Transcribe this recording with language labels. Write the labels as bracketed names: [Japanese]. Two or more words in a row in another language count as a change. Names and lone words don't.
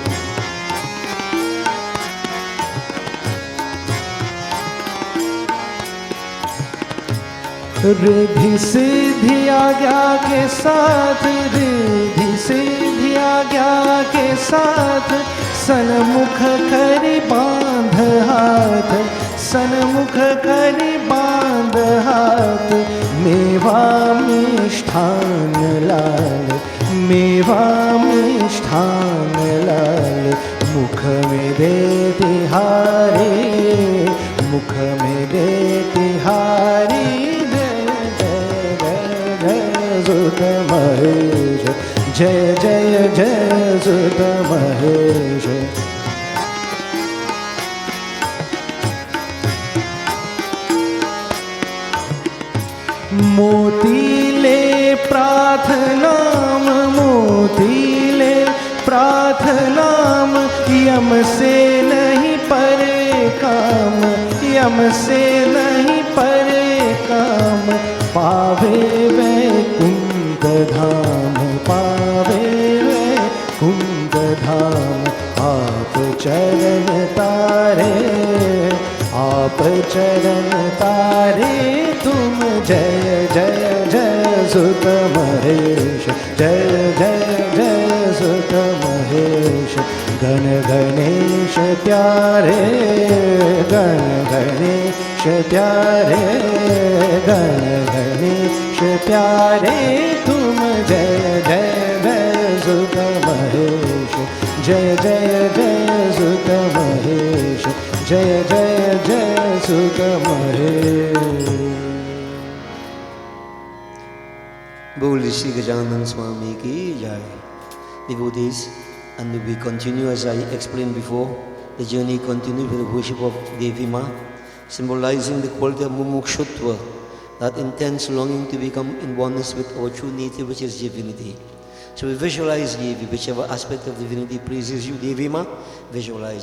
[Hindi] रिद्धि सिद्धि आज्ञा के साथ, रिद्धि सिद्धि आज्ञा के साथ। सन्मुख करि बांध हाथ, सन्मुख करि बांध हाथ। मेवा मिष्ठान लाल, मेवा मिष्ठान लाल। मुख में दे तिहारी, मुख में दे तिहारी। जय जय जय जय सुत महेश, जय जय जय सुत महेश। मोतीले प्रार्थनाम, मोतीले प्रार्थनाम, यम से नहीं परे काम, यम से नहीं परे काम। पावे वैकुंठ धाम, पावे वैकुंठ धाम। आप चरण तारे, आप चरण तारे तुम, जय जय जय सुत महेश, जय जय जय सुत महेश। गण गणेश प्यारे, गण गणेश प्यारे, गण गणेश प्यारे तुम, जय जय जय सुत महेश, जय जय जय सुत महेश, जय जय जय सुत महेश। बोल श्री गजानन स्वामी की जय। [English] Devotees, and we continue as I explained before. The journey continues with the worship of Devi Ma, symbolizing the quality of mumukshutva, that intense longing to become in oneness with our true nature, which is divinity. So we visualize Devi, whichever aspect of divinity pleases you, Devi Ma, visualize.